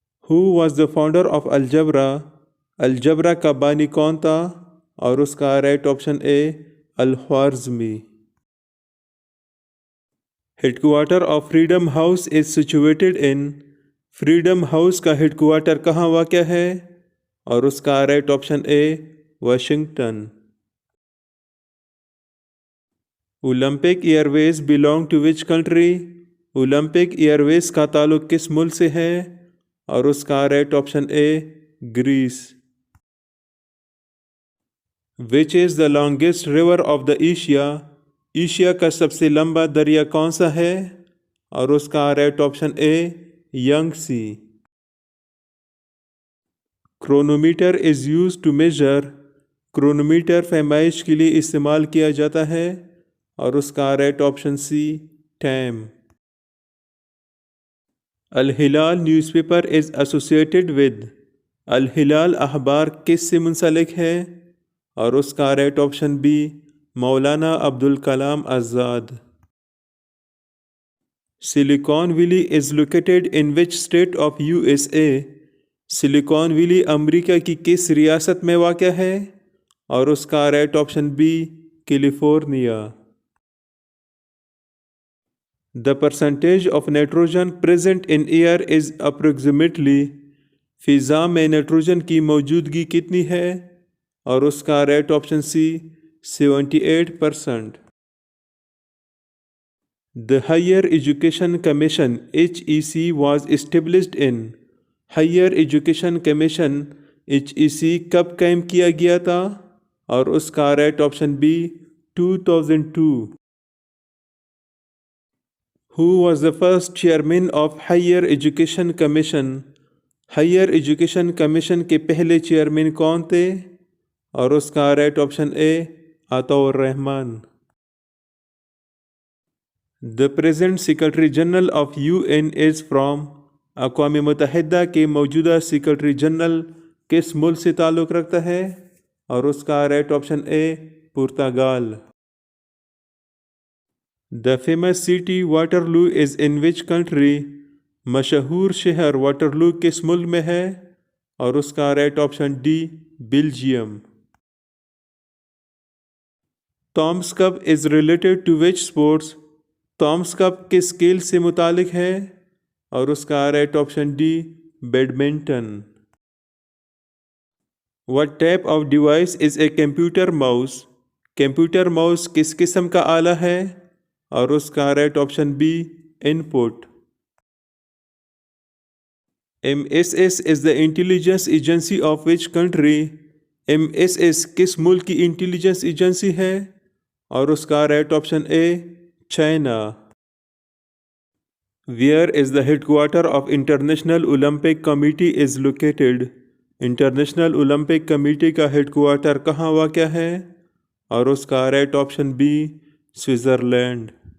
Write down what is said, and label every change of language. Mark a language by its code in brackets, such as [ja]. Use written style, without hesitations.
[en] Who was the founder of algebra. [ur] Algebra کا بانی کون تھا؟ اور اس کا right option a الخوارزمی. [en] Head quarter of freedom house is situated in. [ur] Freedom house کا ہیڈ کوارٹر کہاں واقع ہے؟ اور اس کا right option a Washington. [en] Olympic air ways belong to which country. [ur] Olympic year ویز کا تعلق کس ملک سے ہے؟ اور اس کا right option a grease. [en] Which is the longest river of the Asia. [ur] Asia کا سب سے لمبا دریا کون سا ہے؟ اور اس کا right option a young C. [en] Chronometer is use to measure. [ur] Chronometer پیمائش کے لیے استعمال کیا جاتا ہے. اور اس کا right option C time. [en] Al Hilal newspaper is associated with. [ur] Alhilal اخبار کس سے منسلک ہے؟ اور اس کا right option B Maulana Abdul Kalam Azad. [en] Silicon valley is located in which state of U S A. [ur] Silicon valley امریکہ کی کس ریاست میں واقع ہے؟ اور اس کا right option B California. [en] The percentage of nitrogen present in air is approximately. [ur] فضا میں نائٹروجن کی موجودگی کتنی ہے؟ اور اس کا right option C 78%. [en] The Higher Education Commission HEC was established in. [ur] Higher Education Commission HEC کب قائم کیا گیا تھا؟ اور اس کا right option B 2002. [en] Who was the first chairman of Higher Education Commission? [ur] Higher Education Commission کے پہلے چیئرمین کون تھے؟ اور اس کا right option a Ata Rahman. [en] The present Secretary General of UN is from. [ur] اقوام متحدہ کے موجودہ سیکرٹری جنرل کس ملک سے تعلق رکھتا ہے؟ اور اس کا right option a Portugal. [en] The famous city Waterloo is in which country? [ur] مشہور شہر واٹرلو کس ملک میں ہے؟ اور اس کا right option D Belgium. [en] Thomas Cup is related to which sports. [ur] Thomas cup کس کھیل سے متعلق ہے؟ اور اس کا right option D badminton. [en] What type of device is a computer mouse? [ur] Computer mouse کس قسم کا آلہ ہے؟ اور اس کا right option be in put. [en] MSS is the intelligence agency of which country? [ur] MSS کس ملک کی انٹیلیجنس ایجنسی ہے؟ اور اس کا right option a China. [en] Where is the headquarter of International Olympic Committee is located? [ur] International Olympic committee کا head quarter کہاں واقع ہے؟ اور اس کا رائٹ آپشن بی سوئٹزرلینڈ.